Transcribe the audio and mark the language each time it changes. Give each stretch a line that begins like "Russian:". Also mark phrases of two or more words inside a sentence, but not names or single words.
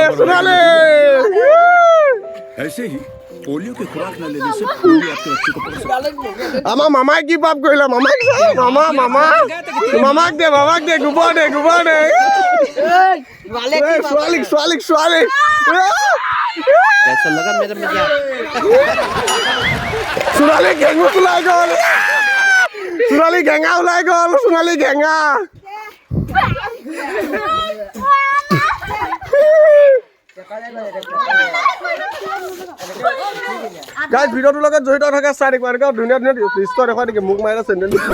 Hindi: ऐसे ही पोलियो की खुराक न लेने से पोलियो आपके बच्चे को पकड़ सकता है।
Assamese: আমাৰ মামাই কি পাপ কৰিলা মামাক দে গোবৰ দে ছোৱালী
Hindi: कैसा लगा मेरा मजा
Assamese: সোনালী গেঙু ওলাই গ'ল সোনালী গেঙা গাইজ ভিডিঅ'টোৰ লগত জড়িত থকা চাই থাকিব এনেকুৱা ধুনীয়া দৃশ্য দেখুৱাই নেকি মোক মাৰিলে চেণ্ডেল